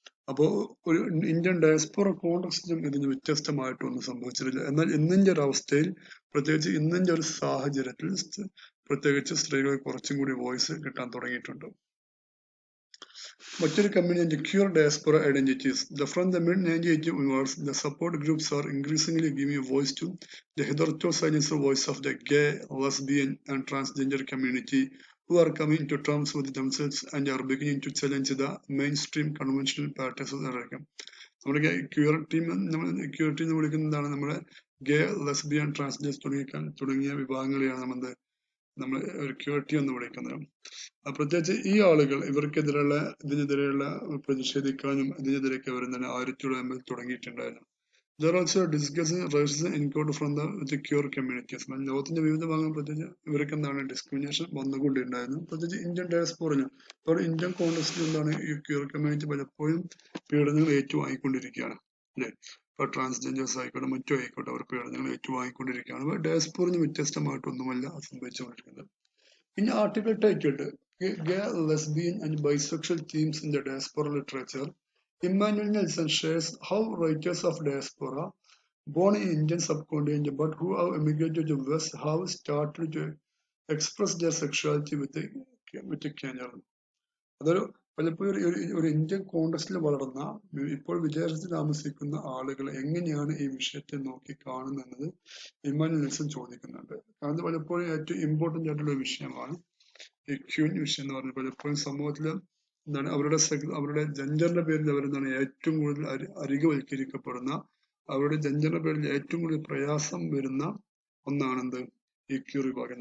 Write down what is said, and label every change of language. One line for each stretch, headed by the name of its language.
Malayalam: അപ്പോ ഒരു Indian diaspora കോൺടെക്സ്റ്റിലും ഇതിന് വ്യത്യസ്തമായിട്ടൊന്നും സംഭവിച്ചിട്ടില്ല. എന്നാൽ ഇന്നിന്റെ ഒരു അവസ്ഥയിൽ, പ്രത്യേകിച്ച് ഇന്നിന്റെ ഒരു സാഹചര്യത്തിൽ പ്രത്യേകിച്ച് സ്ത്രീകൾ കുറച്ചും കൂടി വോയിസ് കിട്ടാൻ തുടങ്ങിയിട്ടുണ്ട്. മറ്റൊരു community cure diaspora identities.
English: From the mid-1980s onwards, the support groups are increasingly giving a voice to the hitherto silenced voice of the gay, lesbian, and transgender community, who are coming to terms with themselves and are beginning to challenge the mainstream conventional patterns of the
Malayalam: നമ്മുടെ cure team എന്ന് വിളിക്കുന്നതാണ് നമ്മുടെ ഗേ, lesbian, transgender തുടങ്ങിയ വിഭാഗങ്ങളെയാണ് നമ്മൾ ഒരു ക്യൂരിറ്റി എന്ന് വിളിക്കുന്നത്. പ്രത്യേകിച്ച് ഈ ആളുകൾ ഇതിനെതിരെയുള്ള പ്രതിഷേധിക്കാനും ഇതിനെതിരെയൊക്കെ അവർ തന്നെ ആയിരത്തിയോളം തുടങ്ങിയിട്ടുണ്ടായിരുന്നു.
English: There are also discussing racism encountered from the queer communities.
Malayalam: ലോകത്തിന്റെ വിവിധ ഭാഗങ്ങൾ പ്രത്യേകിച്ച് ഇവർക്ക് എന്താണ് ഡിസ്ക്രിമിനേഷൻ വന്നുകൊണ്ടുണ്ടായിരുന്നു. പ്രത്യേകിച്ച് ഇന്ത്യൻ ഡയസ്പോറയിൽ ഇപ്പോൾ ഇന്ത്യൻ കോൺഗ്രസിൽ എന്താണ് ഈ ക്യൂർ കമ്മ്യൂണിറ്റി പലപ്പോഴും പീഡനങ്ങൾ ഏറ്റുവാങ്ങിക്കൊണ്ടിരിക്കുകയാണ് അല്ലെ. ഇപ്പൊ ട്രാൻസ്ജെൻഡേഴ്സ് ആയിക്കോട്ടെ മറ്റും ആയിക്കോട്ടെ അവർ പീഡനങ്ങൾ ഏറ്റുവാങ്ങിക്കൊണ്ടിരിക്കുകയാണ്. ഡയസ്പോറിന് വ്യത്യസ്തമായിട്ടൊന്നുമല്ല സംഭവിച്ചുകൊണ്ടിരിക്കുന്നത്.
English: In article titled Gay, Lesbian and Bisexual Themes in the Diaspora Literature, Emmanuel Nelson shares how writers of diaspora, born in Indian subcontinent but who have emigrated to the West, have started to express their sexuality with a candor.
Malayalam: അതൊരു പലപ്പോഴും ഒരു Indian കോണ്ടക്സ്റ്റിൽ വളർന്ന ഇപ്പോൾ വിദേശത്ത് താമസിക്കുന്ന ആളുകൾ എങ്ങനെയാണ് ഈ വിഷയത്തെ നോക്കി കാണുന്നത് ഇമ്മാനുവൽ നെൽസൺ ചോദിക്കുന്നുണ്ട്. അത് പലപ്പോഴും ഏറ്റവും ഇമ്പോർട്ടന്റ് ആയിട്ടുള്ള ഒരു വിഷയമാണ് ഈ ക്യൂൻ വിഷയം എന്ന് പറഞ്ഞാൽ. പലപ്പോഴും സമൂഹത്തിൽ എന്താണ് അവരുടെ ജെൻഡറിന്റെ പേരിൽ അവരെന്താണ് ഏറ്റവും കൂടുതൽ അരികുവൽക്കരിക്കപ്പെടുന്ന, അവരുടെ ജെൻഡറിന്റെ പേരിൽ ഏറ്റവും കൂടുതൽ പ്രയാസം വരുന്ന ഒന്നാണെന്ത് ഈ ക്യൂ വിഭാഗം.